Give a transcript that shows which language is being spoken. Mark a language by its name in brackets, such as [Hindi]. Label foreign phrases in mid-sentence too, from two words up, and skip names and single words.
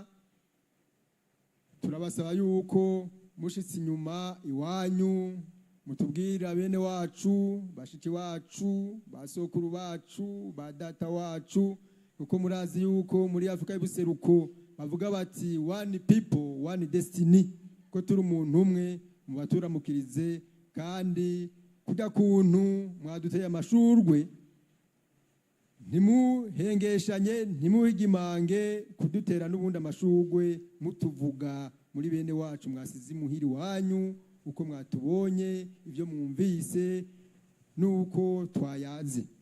[Rundi] Turabasaba yuko mushitse inyuma iwanyu mutubwira bene wacu, bashiki wacu, basokuru bacu, badata wacu, kuko murazi yuko muri Afrika y'ubuseruko bavuga bati [English] one people one destiny, [Rundi] ko turi umuntu umwe mu baturamukirize. Kandi kuda kuntu mwaduteye amashurwe ntimuhengeshanye ntimuhigimange kudutera n'ubundi amashurwe mutuvuga muri bene wacu mwasize muhiri wanyu, uko mwatubonye ibyo mwumvise nuko twayaze.